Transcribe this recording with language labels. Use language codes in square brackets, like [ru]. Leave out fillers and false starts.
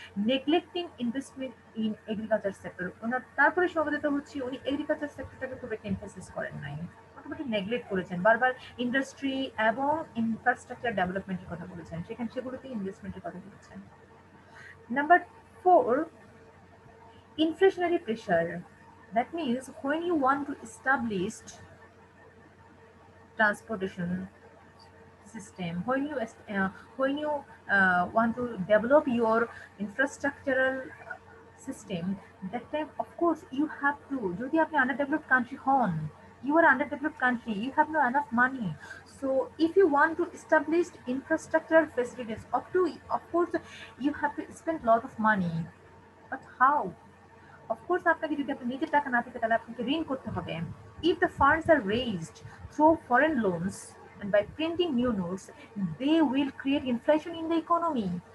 [en] neglecting investment in agriculture sector, [bn] ওনার তারপরে সমাধান হচ্ছে উনি এগ্রিকালচার সেক্টরটাকে খুব একটা এমফাসিস করেন নাই, মোটামুটি নেগলেক্ট করেছেন। বারবার ইন্ডাস্ট্রি এবং ইনফ্রাস্ট্রাকচার ডেভেলপমেন্টের কথা বলেছেন, সেগুলোতে ইনভেস্টমেন্টের কথা বলেছেন। [en] Number four, inflationary pressure. That means when you want to establish transportation system, when you want to develop your infrastructural system, that time of course you have to. [bn] যদি আপনি [en] underdeveloped country হন, you are underdeveloped country, you have no enough money. So if you want to establish infrastructural facilities, of course you have to spend a lot of money. But how? Of course [bn] আপনাকে যদি আপনার নিজের টাকা না থাকে তাহলে আপনাকে ঋণ করতে হবে। [en] If the funds are raised through foreign loans and by printing new notes, they will create inflation in the economy.